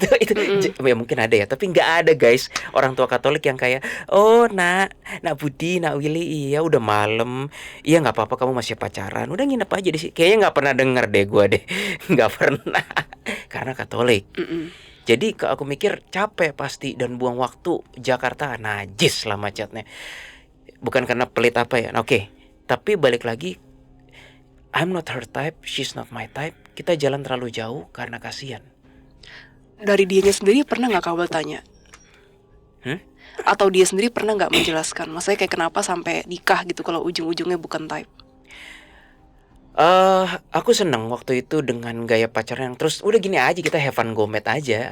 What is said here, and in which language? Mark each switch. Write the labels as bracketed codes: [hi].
[id] itu ya mungkin ada ya, tapi nggak ada guys orang tua Katolik yang kayak oh nak Budi, nak Willy, iya udah malam, iya nggak apa-apa kamu masih pacaran, udah nginep aja di sini. Kayaknya nggak pernah denger deh gua deh, nggak pernah karena Katolik. Jadi aku mikir capek pasti dan buang waktu. Jakarta najis lah macetnya. Bukan karena pelit apa ya. Oke. Tapi balik lagi, [en] I'm not her type, she's not my type. [id] Kita jalan terlalu jauh karena kasihan. Dari dianya sendiri pernah nggak kamu tanya? Atau dia sendiri pernah nggak menjelaskan? Maksudnya kayak kenapa sampai nikah gitu kalau ujung-ujungnya bukan type? Aku seneng waktu itu dengan gaya pacaran yang terus udah gini aja, kita have fun gomet aja.